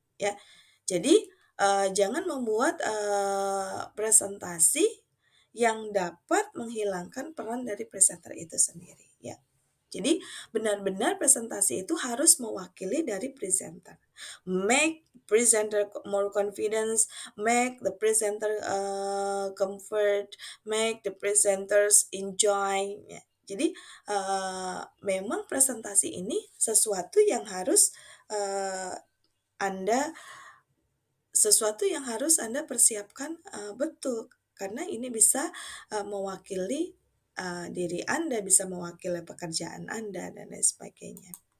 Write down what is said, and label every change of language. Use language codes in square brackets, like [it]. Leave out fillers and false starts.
[id] Ya, jadi jangan membuat presentasi yang dapat menghilangkan peran dari presenter itu sendiri. Ya, jadi benar-benar presentasi itu harus mewakili dari presenter. [en] Make presenter more confidence, make the presenter comfort, make the presenters enjoy. [id] Ya. Jadi memang presentasi ini sesuatu yang harus uh, Anda Anda persiapkan betul, karena ini bisa mewakili diri Anda, bisa mewakili pekerjaan Anda dan lain sebagainya.